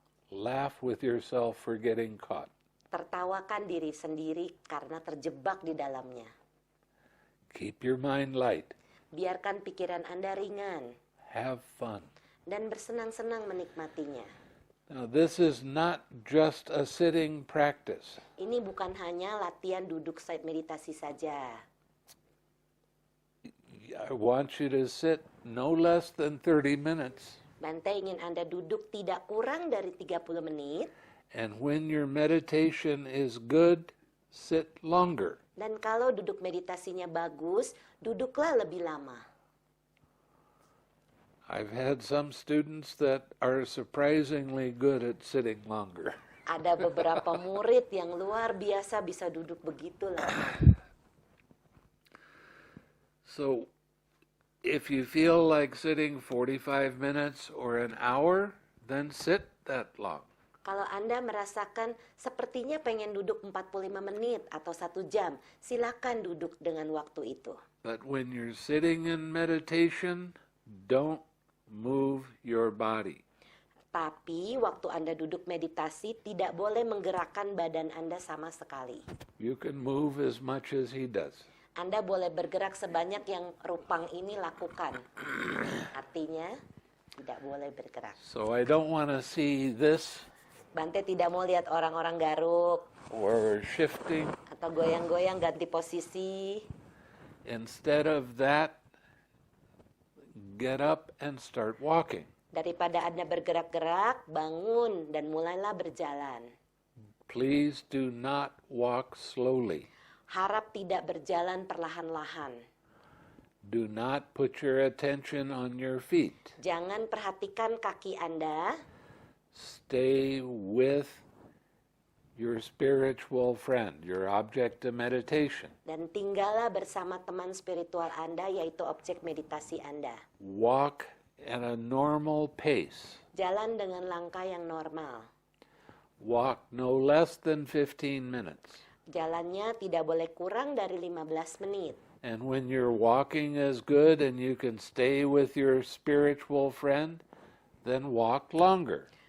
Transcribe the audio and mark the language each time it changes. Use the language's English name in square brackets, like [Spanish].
[English] laugh with yourself for getting caught. [Indonesian] Tertawakan diri sendiri karena terjebak di dalamnya. [English] Keep your mind light. [Indonesian] Biarkan pikiran Anda ringan. [English] Have fun. [Indonesian] Dan bersenang-senang menikmatinya. [English] Now this is not just a sitting practice. [Indonesian] Ini bukan hanya latihan duduk saat meditasi saja. [English] I want you to sit no less than 30 minutes. [Indonesian] Bhante ingin Anda duduk tidak kurang dari 30 menit. [English] And when your meditation is good, sit longer. [Indonesian] Dan kalau duduk meditasinya bagus, duduklah lebih lama. [English] I've had some students that are surprisingly good at sitting longer. [Indonesian] Ada beberapa murid yang luar biasa bisa duduk begitu lama. [English] So, if you feel like sitting 45 minutes or an hour, then sit that long. [Indonesian] Kalau Anda merasakan sepertinya pengen duduk 45 menit atau 1 jam, silakan duduk dengan waktu itu. [English] But when you're sitting in meditation, don't move your body. [Indonesian] Tapi waktu Anda duduk meditasi tidak boleh menggerakkan badan Anda sama sekali. [English] You can move as much as he does. [Indonesian] Anda boleh bergerak sebanyak yang Rupang ini lakukan. Artinya tidak boleh bergerak. [English] So I don't want to see this [Indonesian] Bhante tidak mau lihat orang-orang garuk [English] or shifting. [Indonesian] atau goyang-goyang ganti posisi. [English] Instead of that, get up and start walking. [Indonesian] Daripada Anda bergerak-gerak, bangun dan mulailah berjalan. [English] Please do not walk slowly. [Indonesian] Harap tidak berjalan perlahan-lahan. [English] Do not put your attention on your feet. [Indonesian] Jangan perhatikan kaki Anda. [English] Stay with your spiritual friend, your object of meditation. [Indonesian] Dan tinggallah bersama teman spiritual Anda, yaitu objek meditasi Anda. [English] Walk at a normal pace. [Indonesian] Jalan dengan langkah yang normal. [English] Walk no less than 15 minutes. [Indonesian] Jalannya tidak boleh kurang dari 15 menit. [English] And when you're walking is good and you can stay with your spiritual friend, then walk longer.